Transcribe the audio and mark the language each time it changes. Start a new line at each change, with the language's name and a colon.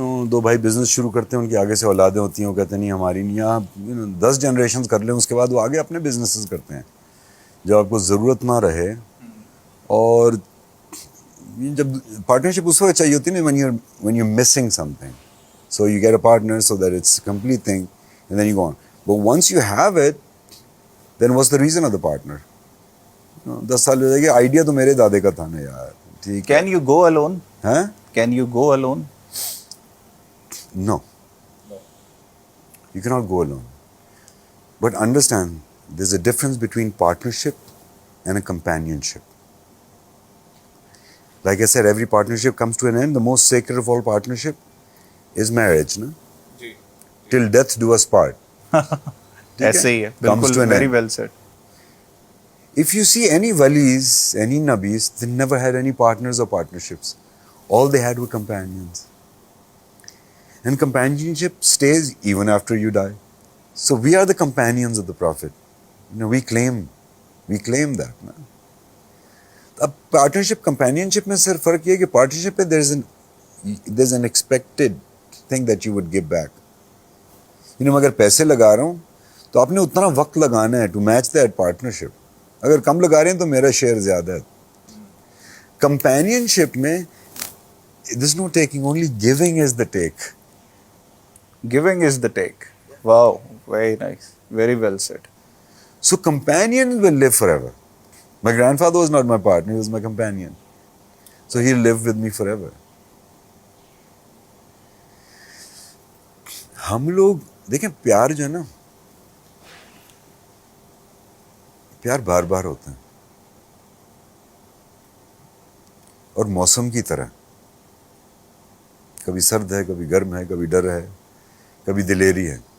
Urdu: دو بھائی بزنس شروع کرتے ہیں, ان کی آگے سے اولادیں ہوتی ہیں, وہ کہتے ہیں نہیں ہماری نہیں, آپ 10 جنریشنز کر لیں, اس کے بعد وہ آگے اپنے بزنسز کرتے ہیں جب آپ کو ضرورت نہ رہے. اور جب پارٹنرشپ اس وقت چاہیے ہوتی ہے نا
English: when you're missing something, so you get a partner so that it's a complete thing and then you go on. But once you have it, then what's the reason of the partner?
Urdu: 10 سال ہو جائے گی, idea تو میرے دادے کا تھا نا یار. ٹھیک ہے.
English: Can you go alone?
Urdu: ہاں
English: Can you go alone? No. You cannot go alone. But understand, there's a difference between partnership and a companionship. Like I said, every partnership comes to an end. The most sacred of all partnership is marriage, no? Till death do us part.
Urdu: ایسے ہی ہے
English: Comes
Urdu: بالکل.
English: to an very end. well said. If you see any walis, any nabis, they never had any partners or partnerships. All they had were companions. And companionship stays even after you die. So we are the companions of the Prophet. We claim that. Na?
Urdu: اب partnership کمپینینشپ میں صرف فرق یہ ہے کہ partnership پہ
English: there is an expected thing that you would give back.
Urdu: میں اگر پیسے لگا رہا ہوں تو آپ نے اتنا وقت لگانا ہے
English: To match that partnership.
Urdu: اگر کم لگا رہے ہیں تو میرا شیئر زیادہ ہے.
English: Companionship میں there's no taking, only giving is the take. Giving is the take. Wow, very nice. Very well said. So companions will live forever. My grandfather was not my partner, he was my companion. So he'll live with me forever.
Urdu: ہم لوگ دیکھیں پیار جو ہے نا, پیار بار بار ہوتا ہے اور موسم کی طرح, کبھی سرد ہے, کبھی گرم ہے, کبھی ڈر ہے, کبھی دلیری ہے.